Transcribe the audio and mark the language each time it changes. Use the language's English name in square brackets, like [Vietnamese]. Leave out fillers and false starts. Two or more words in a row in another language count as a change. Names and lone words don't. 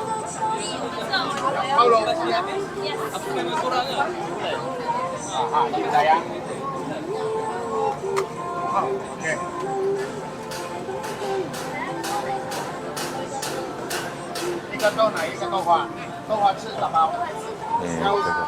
[Vietnamese] bao lâu gì đây á ok [Chinese] 一个豆奶一个豆花豆花吃打包 [Indonesian] Nih, tuh.